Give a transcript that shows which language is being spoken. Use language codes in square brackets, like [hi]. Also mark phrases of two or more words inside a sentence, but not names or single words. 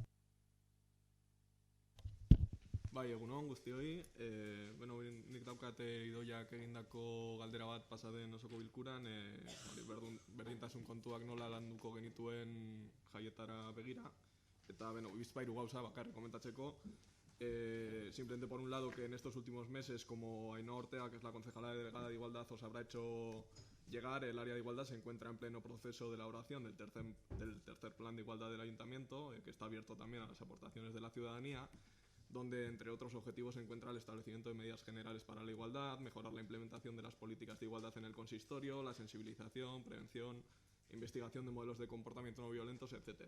[eu] Bai, egunon guztioi. Nik daukate Idoiak egindako galdera bat pasaden osoko bilkuran, berdintasun kontuak nola landuko genituen jaietara begira. Eta, bizpairu gauza bakarrik komentatzeko. [es] Simplemente por un lado que en estos últimos meses, como Ainhoa Ortega, que es la concejala delegada de Igualdad, os habrá hecho llegar, el área de igualdad se encuentra en pleno proceso de elaboración del tercer plan de igualdad del ayuntamiento, que está abierto también a las aportaciones de la ciudadanía, donde entre otros objetivos se encuentra el establecimiento de medidas generales para la igualdad, mejorar la implementación de las políticas de igualdad en el consistorio, la sensibilización, prevención, investigación de modelos de comportamiento no violentos, etc.